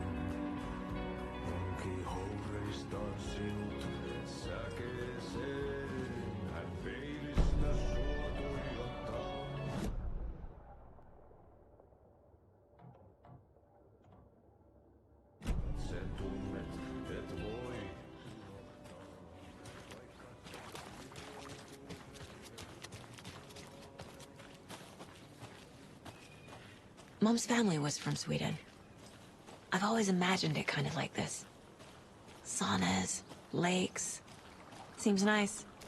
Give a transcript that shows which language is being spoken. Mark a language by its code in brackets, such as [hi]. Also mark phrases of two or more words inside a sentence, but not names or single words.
[fi] Onki houreistaan sinut säkeeseen. Hän peilistä sua tuijottaa. Sen tunnet, et voi. [en] Mom's family was from Sweden. I've always imagined it kind of like this. Saunas, lakes. Seems nice.